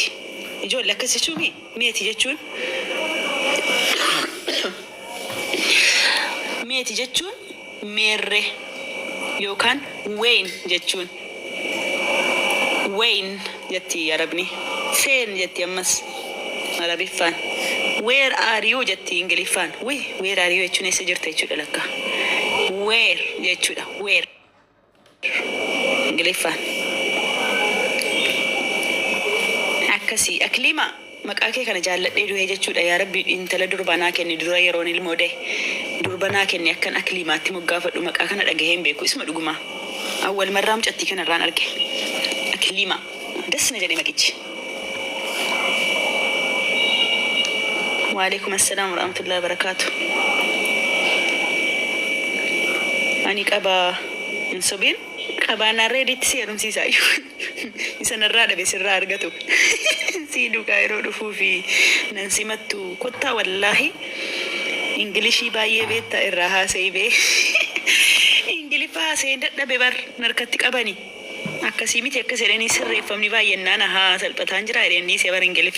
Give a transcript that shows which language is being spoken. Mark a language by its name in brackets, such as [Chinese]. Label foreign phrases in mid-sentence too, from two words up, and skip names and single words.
[Oromo] Ijoollee akkas jechuun meeti jechuun meeti jechuun meerree yookaan weyn jechuun. Weyn jetti Arabni. Seen jetti ammas Arabiffaan. [English] Where are you [Oromo] jetti Ingiliffaan. [English] Where are you [Oromo] jechuun eessa jirta jechuudha lakka. Where jechuudha. Where Ingiliffaan. Akkasii Akliima maqaa kee kana jaalladhee du'ee jechuudha. Yaa Rabbi intala durbanaa kenni dura yeroon ilmoo da'e. Durbanaa kenni akkan Akliimaatti moggaafadhu maqaa kana dhagahee hin beeku isuma dhuguma. Awwal marraa mucattii kanarraan arge. Akliima. Das na jedhee maqichi. [Arabic] وعليكم السلام ورحمة الله وبركاته. [Oromo] Ani qaba hin sobiin qabaanaa reeditti si heerumsiisaa iyyuu isa narraa dhabe sirraa argatu si duukaa yeroo dhufuu fi nan simattu kottaa wallaahi ingilishii baay'ee beektaa irraa haasa'ii bee ingiliffa haasa'een dadhabe bar narkatti qabani akkasii miti akkas jedhanii sirreeffamni baay'ennaan haa salphataan jira jedheen dhiisee bar ingiliffa.